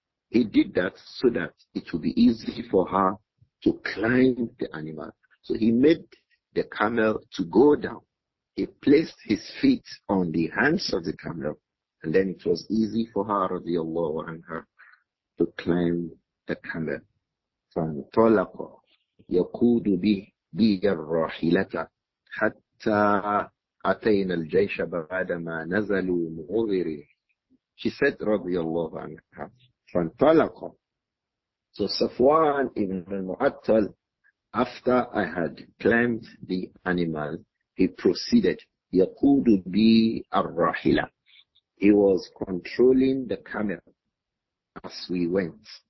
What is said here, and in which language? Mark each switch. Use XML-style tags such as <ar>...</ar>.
<en>He did that so that it would be easy for her to climb the animal. So he made the camel to go down. He placed his feet on the hands of the camel, and then it was easy for her, radiallahu anha, to climb the camel.</en> <ar>فانطلق يقود بي الراحلة حتى أتينا الجيش بعدما نزلوا مغبرين.</ar> <en>She said, radiallahu anha, فانطلق. So Safwan ibn al-Mu'attal, after I had climbed the animal, he proceeded.</en> <ar>يقود بي الراحلة.</ar> <en>He was controlling the camel as we went.</en>